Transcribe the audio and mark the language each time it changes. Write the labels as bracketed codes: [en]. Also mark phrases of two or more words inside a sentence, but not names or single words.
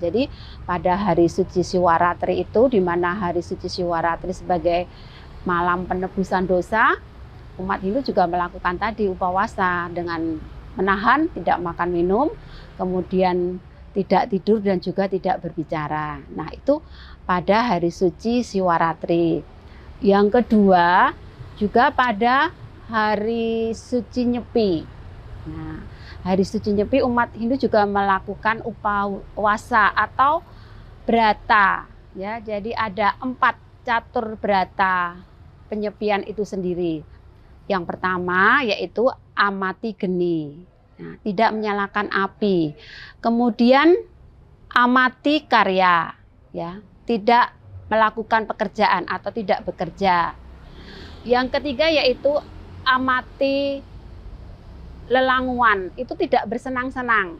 [id] Jadi pada hari suci Siwaratri itu, di mana hari suci Siwaratri sebagai malam penebusan dosa, umat Hindu juga melakukan tadi upawasa dengan menahan, tidak makan minum, kemudian tidak tidur dan juga tidak berbicara. Nah, itu pada hari suci Siwaratri. Yang kedua, juga pada hari suci Nyepi. Nah, hari suci Nyepi umat Hindu juga melakukan upawasa atau brata. Ya, jadi ada 4 catur brata penyepian itu sendiri. Yang pertama yaitu amati geni. Nah, tidak menyalakan api. Kemudian amati karya, ya, tidak melakukan pekerjaan atau tidak bekerja. Yang ketiga yaitu amati lelanguan, itu tidak bersenang-senang.